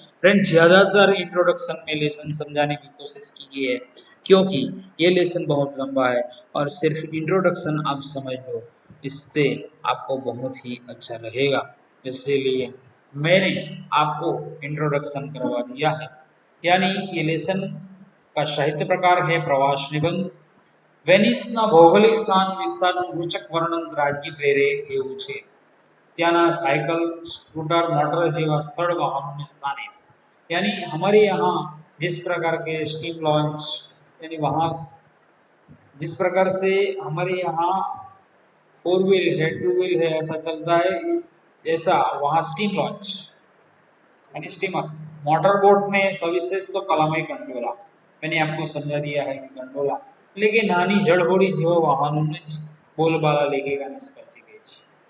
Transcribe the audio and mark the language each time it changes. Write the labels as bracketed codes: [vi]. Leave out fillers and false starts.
[hi] Friend ज़्यादातर introduction में lesson समझाने की कोशिश की है क्योंकि ये लेसन बहुत लंबा है और सिर्फ इंट्रोडक्शन आप समझ लो, इससे आपको बहुत ही अच्छा लगेगा। इसीलिए मैंने आपको इंट्रोडक्शन करवा दिया है। यानी ये लेसन का साहित्य प्रकार है प्रवास निबंध। [gu] વેનિસના ભૌગોલિક સ્થાન વિસ્તારનું સૂચક વર્ણન રાજ્ય પ્રેરે એવું છે। ત્યાંના સાયકલ સ્કૂટર મોટર જેવા સ્થળ વાહનોને સ્થાને [hi] यानी हमारे यहाँ जिस प्रकार के स्टीम लॉन्च यानी वहाँ जिस प्रकार से हमारे यहाँ 4 व्हील है 2 व्हील है ऐसा चलता है, इस ऐसा वहाँ स्टीम लॉन्च यानी स्टीमर मोटर बोट में सविशेष तो कलामय गंडोला मैंने आपको समझा दिया है कि गंडोला लेकिन नानी जड़होड़ी [gu] જેવા વાહનોને જ બોલબાલા લેખિકાને સ્પર્શી ગઈ છે।